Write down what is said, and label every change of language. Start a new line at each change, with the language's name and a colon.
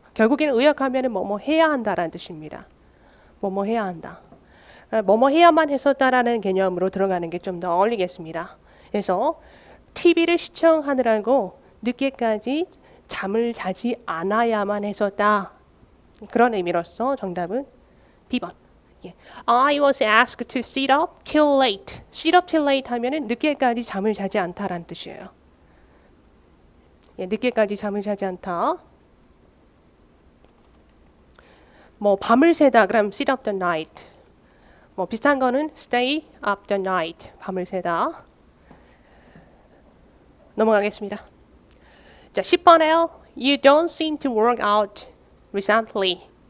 Korean: 결국에는 의역하면은 뭐뭐 해야 한다라는 뜻입니다. 뭐뭐 해야 한다. 뭐뭐 해야만 했었다라는 개념으로 들어가는 게 좀 더 어울리겠습니다. 그래서 TV를 시청하느라고 늦게까지 잠을 자지 않아야만 했었다. 그런 의미로서 정답은 B번. 예.
English: I was asked to sit up till late. sit up till late
Korean: 하면은 늦게까지 잠을 자지 않다라는 뜻이에요. 예, 늦게까지 잠을 자지 않다. 뭐 밤을 새다 그럼
English: sit up the night.
Korean: 뭐 비슷한 거는
English: stay up the night.
Korean: 밤을 새다. 넘어가겠습니다. 자, 10번에요.
English: You don't seem to work out recently.